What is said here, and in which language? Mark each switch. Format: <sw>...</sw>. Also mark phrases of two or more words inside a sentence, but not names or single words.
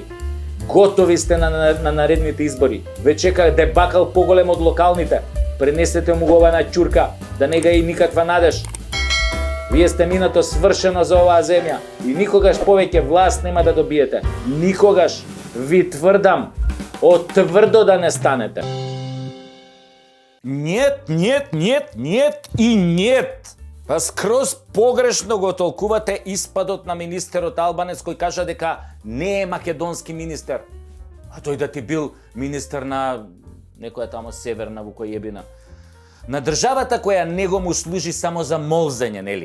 <mk>Готови сте на наредните избори. Ве чека дебакал поголем од локалните. Пренесете му го ова на ќурка, да не га и никаква надеж. Вие сте минато свршено за оваа земја и никогаш повеќе власт нема да добиете. Никогаш, ви тврдам, отврдо да не станете. Нет, нет, нет, нет и нет. Па скроз погрешно го толкувате испадот на министерот Албанец кој кажа дека не е македонски министер. А тој да ти бил министер на некоја тамо северна вукојебина. На државата која него му служи само за молзење, нели?</mk>